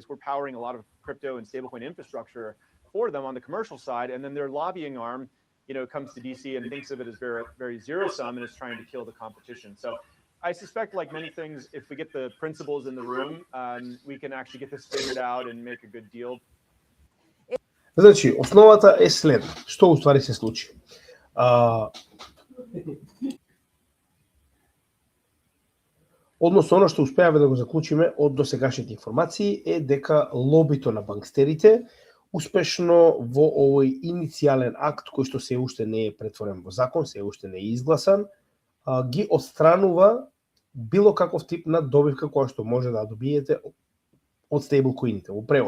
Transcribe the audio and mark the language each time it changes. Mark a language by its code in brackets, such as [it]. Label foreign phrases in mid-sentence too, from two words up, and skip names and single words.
[en] We're powering a lot of crypto and stablecoin infrastructure for them on the commercial side, and then their lobbying arm comes to DC and thinks of it as very, very zero sum and is trying to kill the competition. So I suspect, like many things, if we get the principals in the room, we can actually get this figured out and make a good deal. [mk] Значи, основата е следна. Што уствари се случи? Односно, оно што успеавме да го заклучиме од досегашните информации е дека лобито на банкстерите успешно во овој иницијален акт кој што се уште не е претворен во закон, се уште не е изгласан, ги отстранува било каков тип на добивка која што може да добиете од стейблкоините во превод.